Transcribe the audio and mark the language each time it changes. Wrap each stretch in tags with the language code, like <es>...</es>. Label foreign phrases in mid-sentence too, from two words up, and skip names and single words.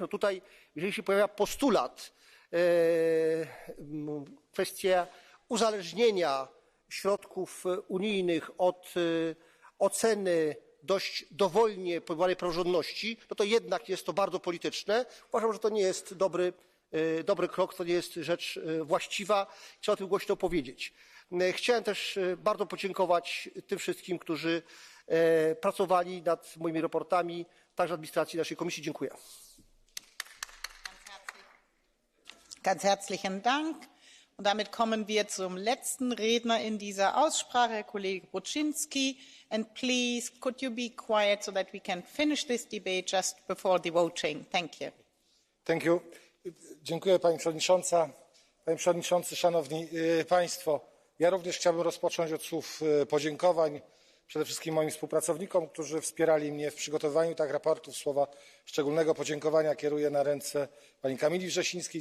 <pl>Tutaj, jeżeli się pojawia postulat, kwestia uzależnienia środków unijnych od oceny dość dowolnie pojmowanej praworządności, to jednak jest to bardzo polityczne. Uważam, że to nie jest dobry krok, to nie jest rzecz właściwa. Trzeba o tym głośno powiedzieć. Chciałem też bardzo podziękować tym wszystkim, którzy pracowali nad moimi raportami, także administracji naszej komisji. Dziękuję.</pl> <de>Ganz herzlichen Dank. Und damit kommen wir zum letzten Redner in dieser Aussprache, Herr Kollege Bruczynski.</de> <en>And please, could you be quiet so that we can finish this debate just before the voting? Thank you. Thank you.</en> <pl>Dziękuję Pani Przewodnicząca. Panie Przewodniczący, Szanowni Państwo. Ja również chciałbym rozpocząć od słów podziękowań przede wszystkim moim współpracownikom, którzy wspierali mnie w przygotowywaniu tych raportów. Słowa szczególnego podziękowania kieruję na ręce pani Kamili Wrzesińskiej.</pl>